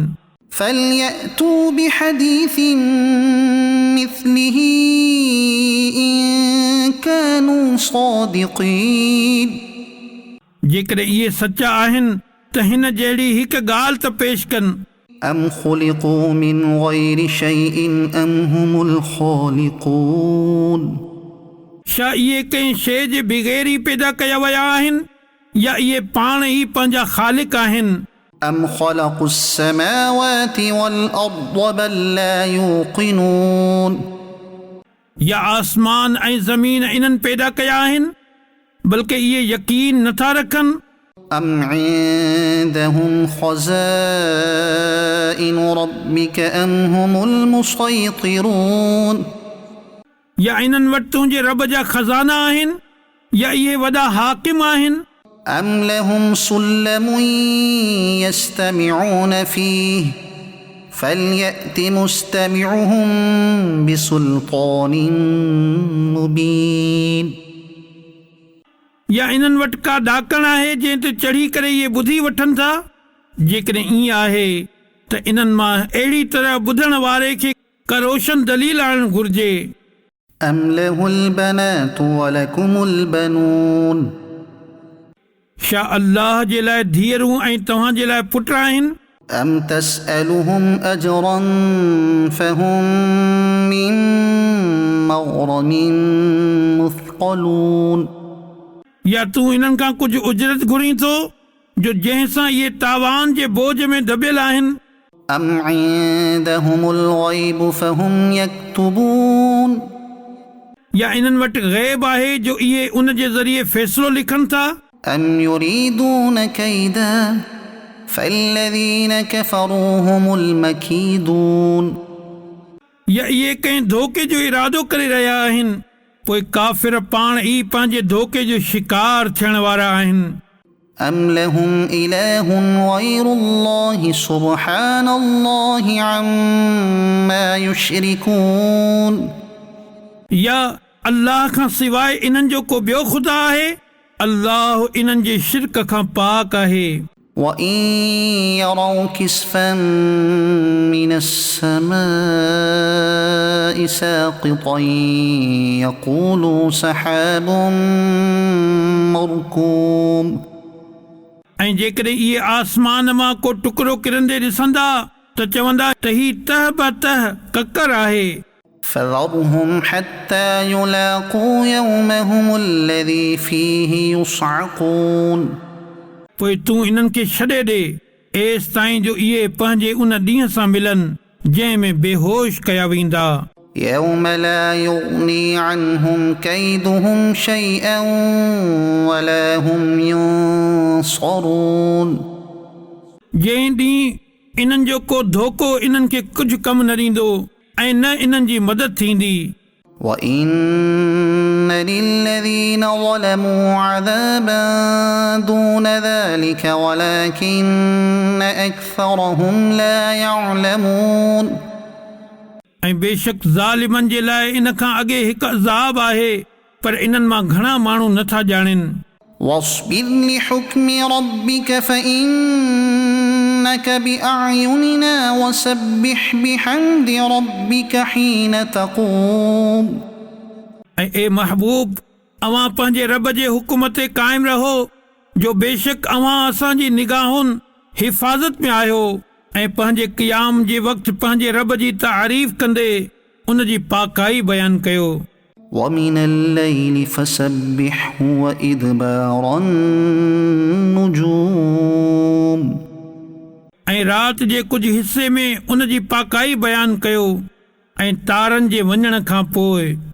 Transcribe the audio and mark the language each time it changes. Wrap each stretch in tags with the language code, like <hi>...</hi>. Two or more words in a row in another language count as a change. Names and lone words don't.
<ar>فليأتوا بحديث مثله إن كانوا صادقين.</ar> <sd>जेकॾहिं इहे सचा आहिनि त हिन जहिड़ी हिकु ॻाल्हि त पेश कनि.</sd> <ar>أم خلقوا من غير شيء أم هم الخالقون.</ar> <sd>छा इहे कंहिं शइ जे बग़ैर ई पैदा कया विया आहिनि या इहे पाण ई पंहिंजा ख़ालिक आहिनि.</sd> <ar>أم خلقوا السماوات والأرض بل لا يوقنون.</ar> <sd>या आसमान ऐं ज़मीन इन्हनि पैदा कया आहिनि बल्कि इहे यकीन नथा रखनि.</sd> <ar>أم عندهم خزائن ربك أم هم المسيطرون.</ar> <sd>या इन्हनि वटि तुंहिंजे रब जा खज़ाना आहिनि या इहे वॾा हाकिम आहिनि.</sd> <ar>أم لهم سلم يستمعون فيه فليأت مستمعهم بسلطان مبين.</ar> <sd>या इन्हनि वटि का ॾाकण आहे जंहिं ते चढ़ी करे इहे ॿुधी वठनि था. जेकॾहिं ईअं आहे त इन्हनि मां अहिड़ी तरह ॿुधण वारे खे का रोशन दलील आणणु घुर्जे.</sd> <ar>أم له البنات ولكم البنون.</ar> <sd>छा अल्लाह जे लाइ धीअरूं ऐं तव्हां जे लाइ पुट आहिनि.</sd> <ar>أم تسألهم أجرا فهم من مغرم مثقلون.</ar> <sd>या तूं इन्हनि खां कुझु उजरत घुरी थो जो जंहिं सां इहे तावान जे बोझ में दबियल आहिनि.</sd> <ar>أم عندهم الغيب فهم يكتبون.</ar> <sd>या इन्हनि वटि ग़ैब आहे जो इहे उन जे ज़रिए फ़ैसिलो लिखनि था</sd> <ar>أم يريدون كيدا فالذين كفروا هم المكيدون</ar> <sd>या इहे कंहिं धोखे जो इरादो करे रहिया आहिनि पोइ काफ़िर पाण ई पंहिंजे धोखे जो शिकार थियण वारा आहिनि</sd> <ar>أم لهم إله غير الله سبحان الله عما يشركون</ar> <sd>या अल्लाह खां सवाइ इन्हनि जो को ॿियो ख़ुदा आहे अल्लाह इन्हनि जे शिरक खां पाक आहे</sd> <ar>وإن يروا كسفا من السماء ساقطا يقولوا سحاب مركوم</ar> <sd>ऐं जेकॾहिं इहे आसमान मां को टुकड़ो किरंदे ॾिसंदा त चवंदा त ही तह ब तह ककर आहे</sd> <ar>فذرهم حتى يلاقوا يومهم الذي فيه يصعقون</ar> <sd>पोइ तूं इन्हनि खे छॾे ॾे एसि ताईं जो इहे पंहिंजे उन ॾींहं सां मिलनि जंहिं में बेहोश कया वेंदा</sd> <ar>يوم لا يغني عنهم كيدهم شيئا ولا هم ينصرون</ar> <sd>जंहिं ॾींहुं इन्हनि जो को धोखो इन्हनि खे कुझु कमु न ॾींदो ऐं न इन्हनि जी मदद थींदी</sd> <ar>وإن للذين ظلموا عذابا دون ذلك ولكن أكثرهم لا يعلمون</ar> <sd>ऐं बेशक ज़ालिमनि जे लाइ इन खां अॻे हिकु अज़ाब आहे पर इन्हनि मां घणा माण्हू नथा ॼाणनि</sd> <ar>واصبر لحكم ربك فإنك بأعيننا وسبح بحمد ربك حين تقوم</ar> <sd>ऐं ए महबूब अवां पंहिंजे रब जे हुकुम ते क़ाइमु रहो जो बेशक अवां असांजी निगाहुनि हिफ़ाज़त में आहियो ऐं पंहिंजे क़ियाम जे वक़्तु पंहिंजे रब जी तारीफ़ कंदे उन जी पाकाई बयानु कयो</sd> <ar>ومن الليل فسبحه وإدبار النجوم</ar> <sd>ऐं राति जे कुझु हिसे में उन जी पाकाई बयानु कयो ऐं तारनि जे वञण खां पोइ</sd>